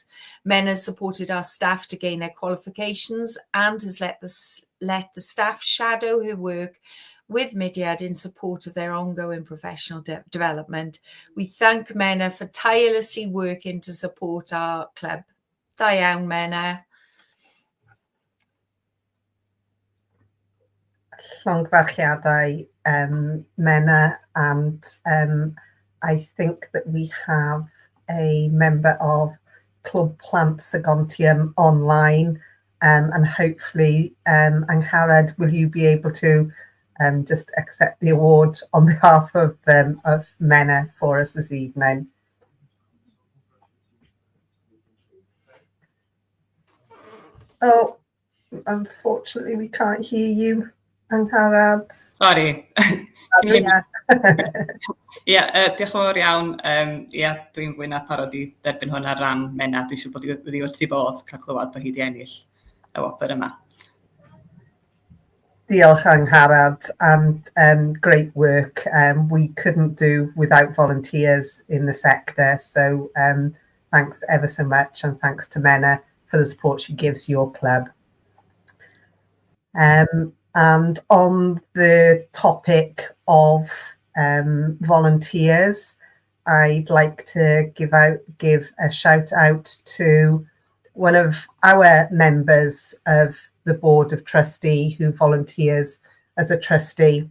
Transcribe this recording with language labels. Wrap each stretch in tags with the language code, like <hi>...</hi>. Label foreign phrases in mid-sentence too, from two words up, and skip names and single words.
<en>Mena's supported our staff to gain their qualifications and has let the staff shadow her work with Mudiad in support of their ongoing professional development. We thank Mena for tirelessly working to support our club.</en> <cy>Da iawn, Mena. Llongfarchiadau, Mena,</cy> <en>and I think that we have a member of Clwb Plant Sigontium online, and hopefully, Angharad, will you be able to just accept the award on behalf of Mena for us this evening? Oh, unfortunately, we can't hear you, Angharad. Sorry. Yeah.</en> <cy>Diolch yn fawr iawn. Dwi'n fwy na parod i derbyn hwn ar ran Mena. Dwi'n siŵr bod wedi wrth i bodd cael clywed bod hi wedi ennill y wobr yma. Diolch, Angharad,</cy> <en>and great work. We couldn't do without volunteers in the sector, so thanks ever so much, and thanks to Mena for the support she gives your club. And on the topic of volunteers, I'd like to give a shout out to one of our members of the Board of Trustee who volunteers as a trustee.</en>